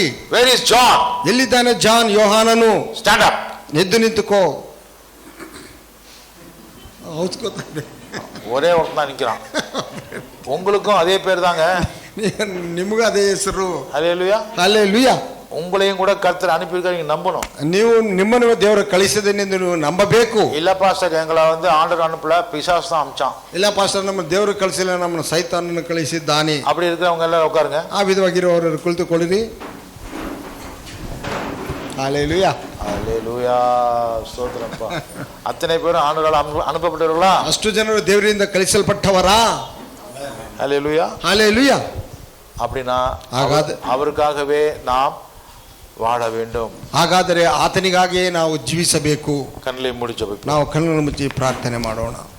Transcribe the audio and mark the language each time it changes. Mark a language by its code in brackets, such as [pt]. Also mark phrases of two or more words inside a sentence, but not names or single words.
[en] Where is John? [kn] ಎಲ್ಲಿದ್ದಾನೆ ಜಾನ್? ಯೋಹಾನನು. [en] Stand up. [kn] ಎದ್ದು ನಿಂತುಕೋ. [ta] ஒரே ஒருத்தன் தான் நிக்கிறான். உங்களுக்கும் அதே பேர் தாங்க. [kn] ನಿಮಗೂ ಅದೇ ಹೆಸರು. [ta] ஹல்லேலூயா. [kn] ಹಲ್ಲೆಲೂಯಾ. [ta] உங்களையும் கூட கர்த்தர் அனுப்பியிருக்காரு, நீங்க நம்பணும். [kn] ನೀವು ನಿಮ್ಮನ್ನು ದೇವರು ಕಳಿಸಿದನೆಂದು ನೀವು ನಂಬಬೇಕು. [ta] இல்ல பாஸ்டர், எங்களை ஆண்டவர் அனுப்பல, பிசாசு தான் அனுப்பிச்சான். [kn] ಇಲ್ಲ ಪಾಸ್ಟರ್, ನಮ್ಮ ದೇವರು ಕಳಿಸಿಲ್ಲ, ನಮ್ಮನ್ನು ಸೈತಾನನು ಕಳಿಸಿದ್ದಾನೆ. [ta] அப்படி இருக்கிறவங்க எல்லாரும் உட்காருங்க. [kn] ಆ ವಿಧವಾಗಿರುವವರು ಕುಳಿತುಕೊಳ್ಳಿರಿ. [ta] ஹல்லேலூயா. ஹல்லேலூயா. ஸ்தோத்திரப்பா. அத்தனை பேரும் ஆண்டவரால் அனுப்பப்பட்டவர்களா? [kn] ಅಷ್ಟು ಜನರು ದೇವರಿಂದ ಕಳಿಸಲ್ಪಟ್ಟವರಾ? [ta] ஹல்லேலூயா. ஹல்லேலூயா. அப்படினா [kn] ಹಾಗಾದರೆ [ta] அவருக்காகவே நாம் வாழ வேண்டும். [kn] ಹಾಗಾದರೆ ಆತನಿಗಾಗಿಯೇ ನಾವು ಜೀವಿಸಬೇಕು. ಕಣ್ಣಲ್ಲಿ ಮುಚ್ಚಬೇಕು. ನಾವು ಕಣ್ಣನ್ನು ಮುಚ್ಚಿ ಪ್ರಾರ್ಥನೆ ಮಾಡೋಣ.